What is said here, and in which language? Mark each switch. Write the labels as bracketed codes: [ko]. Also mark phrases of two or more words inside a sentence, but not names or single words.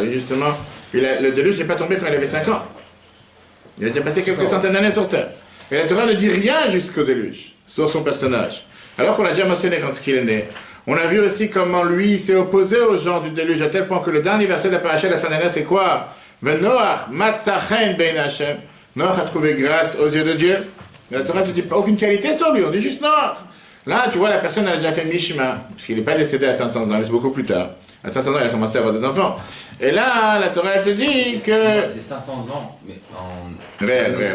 [fr] Justement, le déluge n'est pas tombé quand il avait 5 ans. Il a déjà passé quelques centaines d'années sur Terre. Et la Torah ne dit rien jusqu'au déluge, sur son personnage. Alors qu'on l'a déjà mentionné quand il est né. On a vu aussi comment lui s'est opposé aux gens du déluge, à tel point que le dernier verset de la paracha la semaine dernière, c'est quoi? [he] נח מצא חן בין השם. [fr] Noach a trouvé grâce aux yeux de Dieu. Et la Torah ne dit pas aucune qualité sur lui, on dit juste Noach. Là, tu vois, la personne elle a déjà fait Mishma, parce qu'il n'est pas décédé à 500 ans, c'est beaucoup plus tard. À 500 ans, il a commencé à avoir des enfants. Et là, la Torah, elle te dit que... C'est 500 ans, mais en... Réel.